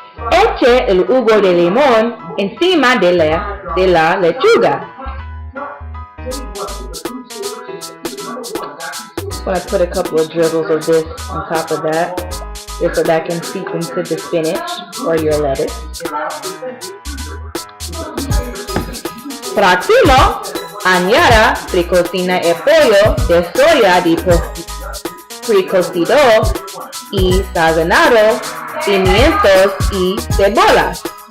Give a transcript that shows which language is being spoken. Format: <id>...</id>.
<es>Eche el jugo de limón encima de la lechuga.</es> <en>I'm going to put a couple of dribbles of this on top of that, just so that can seep into the spinach or your lettuce.</en> <es>Próximo, añada precocina el pollo de soya precocido y sazonado, pimientos y cebolas.</es>